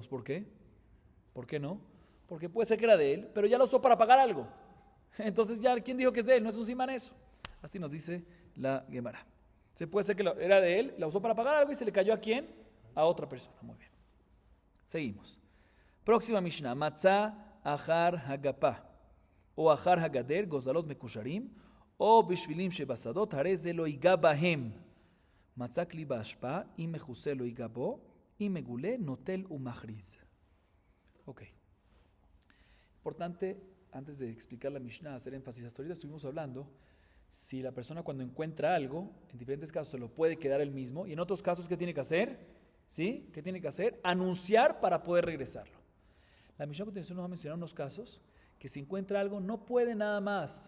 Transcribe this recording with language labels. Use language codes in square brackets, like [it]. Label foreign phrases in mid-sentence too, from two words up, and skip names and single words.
[es] ¿Por qué? ¿Por qué no? Porque puede ser que era de él, pero ya lo usó para pagar algo. Entonces ya, ¿quién dijo que es de él? No es un simán eso. Así nos dice la Gemara. Se puede ser que era de él, la usó para pagar algo y se le cayó ¿a quién? A otra persona. Muy bien. Seguimos. [he] Próxima Mishnah. מצא אחר הגפה. או אחר הגדר גוזלות מקושרים. או בשבילים שבשדות הרי זה לא יגע בהם. מצא כלי באשפה. אם מכוסה לא יגע בו. אם מגולה נוטל ומכריז. [es] Ok. Importante, antes de explicar la Mishnah, hacer énfasis. Hasta ahorita estuvimos hablando si la persona cuando encuentra algo, en diferentes casos se lo puede quedar él mismo, y en otros casos, ¿qué tiene que hacer? ¿Sí? ¿Qué tiene que hacer? Anunciar para poder regresarlo. La Mishnah a continuación nos va a mencionar unos casos que si encuentra algo no puede nada más.